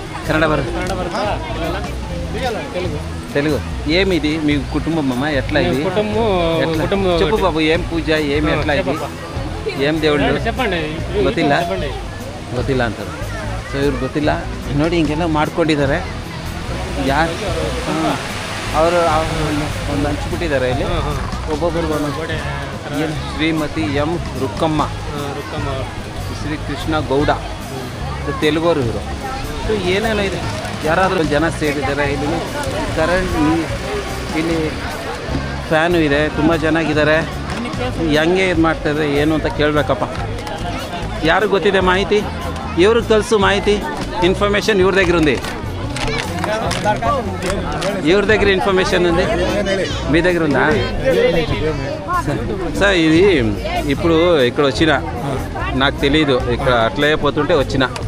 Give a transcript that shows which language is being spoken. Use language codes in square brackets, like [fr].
[te] కన్నడ తెలుగు ఏమిది మీ కుటుంబం అమ్మ ఎట్లా ఇది చెప్పు బాబు ఏం పూజ ఏమి ఎట్లా ఇది ఏం దేవుళ్ళు [kn] ಗೊತ್ತಿಲ್ಲ ಅಂತಾರೆ. ಸೊ ಇವ್ರು ಗೊತ್ತಿಲ್ಲ ನೋಡಿ, ಹಿಂಗೆಲ್ಲ ಮಾಡ್ಕೊಂಡಿದ್ದಾರೆ. ಯಾರು ಅವರು ಒಂದು ಹಂಚ್ಬಿಟ್ಟಿದ್ದಾರೆ ಇಲ್ಲಿ. ಒಬ್ಬೊಬ್ಬರು ಶ್ರೀಮತಿ ಎಂ ರುಕ್ಕಮ್ಮ, ಶ್ರೀ ಕೃಷ್ಣ ಗೌಡ, ತೆಲುಗೋರು ಇವರು. ಏನೇನೋ ಇದೆ, ಯಾರಾದರೂ ಜನ ಸೇರಿದ್ದಾರೆ. ಇಲ್ಲಿ ಕರೆಂಟ್, ಇಲ್ಲಿ ಫ್ಯಾನು ಇದೆ, ತುಂಬ ಚೆನ್ನಾಗಿದ್ದಾರೆ. ಹೆಂಗೆ ಇದು ಮಾಡ್ತಾಯಿದ್ದಾರೆ ಏನು ಅಂತ ಕೇಳಬೇಕಪ್ಪ. ಯಾರಿಗೆ ಗೊತ್ತಿದೆ ಮಾಹಿತಿ? ಇವ್ರಿಗೆ ಕಲಿಸು ಮಾಹಿತಿ, [te] ఇన్ఫర్మేషన్ ఎవరి దగ్గర ఉంది? ఎవరి దగ్గర ఇన్ఫర్మేషన్ ఉంది? మీ దగ్గర ఉందా సార్? ఇది ఇప్పుడు ఇక్కడ వచ్చిన, నాకు తెలీదు, ఇక్కడ అట్లే పోతుంటే వచ్చిన.